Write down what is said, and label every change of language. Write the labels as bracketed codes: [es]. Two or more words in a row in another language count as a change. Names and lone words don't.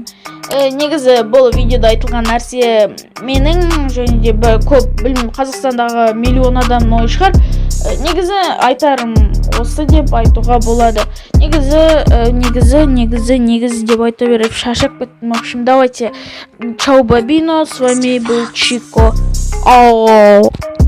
[kk] Негізі бұл видеода айтылған нәрсе менің және де көп білмеймін, Қазақстандағы миллион адамның ойы шығар. Негізі айтарым осы деп айтуға болады. Негізі деп айта беріп шашып кеттім. [ru] В общем, давайте. [it] Ciao, babino, [ru] с вами был Чико. Ау.